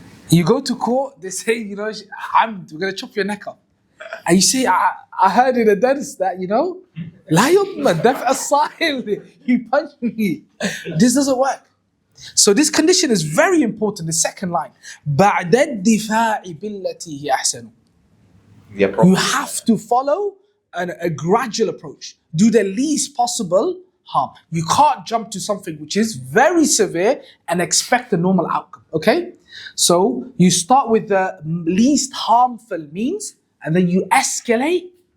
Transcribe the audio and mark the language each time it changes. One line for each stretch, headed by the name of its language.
English: You go to court, they say, we're going to chop your neck off. And you say, I heard in the dentist that,
Arabic: لا يضمن دفع الصائل.
English: He punched me. This doesn't work. So this condition is very important, the second line.
Arabic: بعد الدفاع بالتي هي أحسن.
English: You have to follow a gradual approach. Do the least possible harm. You can't jump to something which is very severe and expect a normal outcome. Okay? So you start with the least harmful means and then you escalate.